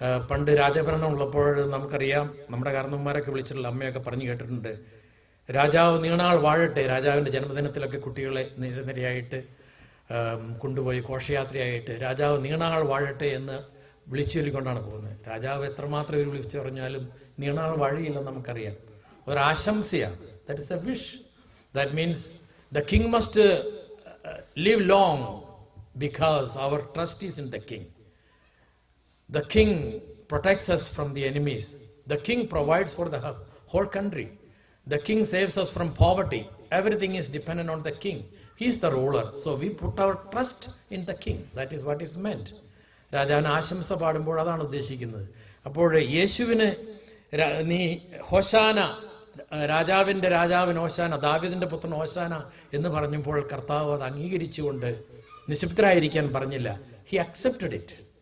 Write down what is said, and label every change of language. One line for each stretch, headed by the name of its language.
Malayalam: പണ്ട് രാജഭരണം ഉള്ളപ്പോൾ നമുക്കറിയാം, നമ്മുടെ കാരണവന്മാരൊക്കെ വിളിച്ചിട്ടുള്ള അമ്മയൊക്കെ പറഞ്ഞു കേട്ടിട്ടുണ്ട്, രാജാവ് നീണാൾ വാഴട്ടെ. രാജാവിൻ്റെ ജന്മദിനത്തിലൊക്കെ കുട്ടികളെ നിരനിരയായിട്ട് കൊണ്ടുപോയി ഘോഷയാത്രയായിട്ട് രാജാവ് നീണാൾ വാഴട്ടെ എന്ന് വിളിച്ചു ചൊല്ലിക്കൊണ്ടാണ് പോകുന്നത്. രാജാവ് എത്രമാത്രം ഇവർ വിളിച്ചു പറഞ്ഞാലും നീണാൾ വാഴിയില്ലെന്ന് നമുക്കറിയാം. ഒരാശംസയാണ്.
English: That is a wish. That means the king must live long because our trust is in the king. The king protects us from the enemies. The king provides for the whole country. The king saves us from poverty. Everything is dependent on the king. He is the ruler. So we put our trust in the king. That is what is meant.
Malayalam: രാജാവിന് ആശംസ പാടുമ്പോൾ അതാണ് ഉദ്ദേശിക്കുന്നത്. അപ്പോൾ യേശുവിന് നീ ഹോശാന, രാജാവിൻ്റെ രാജാവിന് ഹോശാന, ദാവീദിൻ്റെ പുത്രൻ ഹോശാന എന്ന് പറഞ്ഞപ്പോൾ കർത്താവ് അത് അംഗീകരിച്ചുകൊണ്ട് നിശബ്ദരായിരിക്കാൻ പറഞ്ഞില്ല.
English: He accepted it.